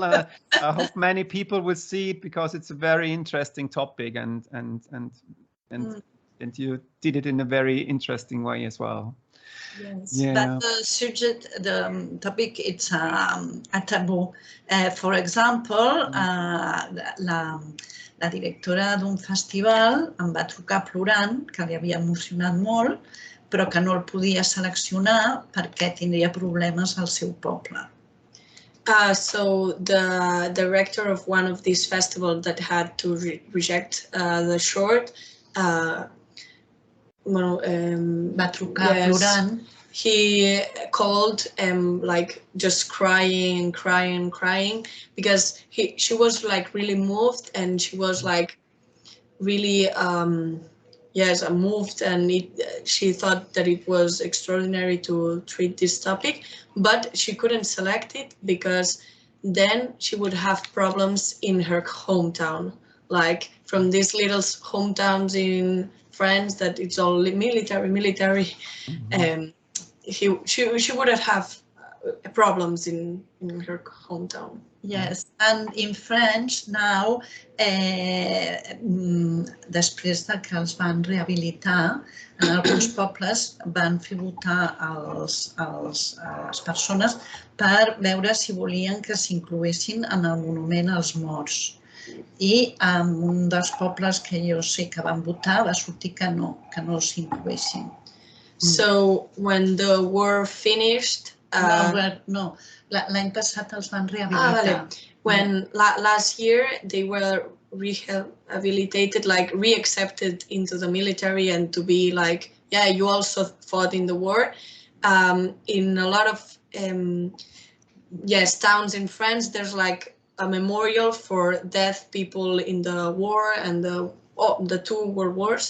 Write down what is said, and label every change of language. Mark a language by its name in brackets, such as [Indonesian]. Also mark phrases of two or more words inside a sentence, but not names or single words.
[English] I hope many people will see it because it's a very interesting topic, and you did it in a very interesting way as well. Yes, Yeah. but the subject, the topic, it's a taboo. For example, [Catalan] la directora d'un festival em va trucar plorant, que li havia emocionat molt, però que no el podia seleccionar perquè tindria problemes al seu poble. [English] So the director of one of these festivals that had to reject the short, [Catalan] Va trucar plorant. [English] He called like just crying because she was like really moved, and she was like really moved, and she thought that it was extraordinary to treat this topic, but she couldn't select it because then she would have problems in her hometown, like from these little hometowns in France that it's all military. She wouldn't have problems in her hometown. Yes, and in French now, [Catalan] després de que els van rehabilitar, en alguns pobles van fer votar les persones per veure si volien que s'incloguessin en el monument als morts. I en un dels pobles que jo sé que van votar va sortir que no s'incloguessin. [English] So when the war finished, [Catalan] no, l'any passat els van rehabilitar. [English] When last year they were rehabilitated, like reaccepted into the military and to be like, yeah, you also fought in the war. In a lot of towns in France, there's like a memorial for deaf people in the war and the two world wars.